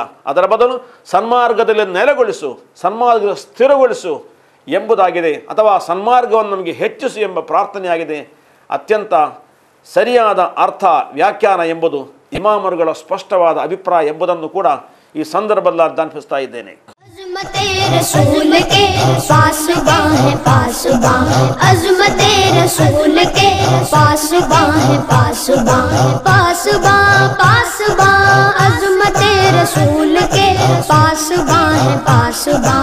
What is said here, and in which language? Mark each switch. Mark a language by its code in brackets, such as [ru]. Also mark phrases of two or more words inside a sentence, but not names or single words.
[kn] ಅದರ ಬದಲು ಸನ್ಮಾರ್ಗದಲ್ಲಿ ನೆಲೆಗೊಳಿಸು, ಸನ್ಮಾರ್ಗ ಸ್ಥಿರಗೊಳಿಸು ಎಂಬುದಾಗಿದೆ, ಅಥವಾ ಸನ್ಮಾರ್ಗವನ್ನು ನಮಗೆ ಹೆಚ್ಚಿಸು ಎಂಬ ಪ್ರಾರ್ಥನೆಯಾಗಿದೆ. ಅತ್ಯಂತ ಸರಿಯಾದ ಅರ್ಥ ವ್ಯಾಖ್ಯಾನ ಎಂಬುದು ಇಮಾಮರುಗಳ ಸ್ಪಷ್ಟವಾದ ಅಭಿಪ್ರಾಯ ಎಂಬುದನ್ನು ಕೂಡ ಈ ಸಂದರ್ಭದಲ್ಲಿ ಜ್ಞಾಪಿಸ್ತಾ ಇದ್ದೇನೆ. [hi] अज़मते रसूल के पासबां है पासबां, अज़मते रसूल के पासबां है पासबां, पासबां पासबां, अज़मते रसूल के पासबां है पासबां।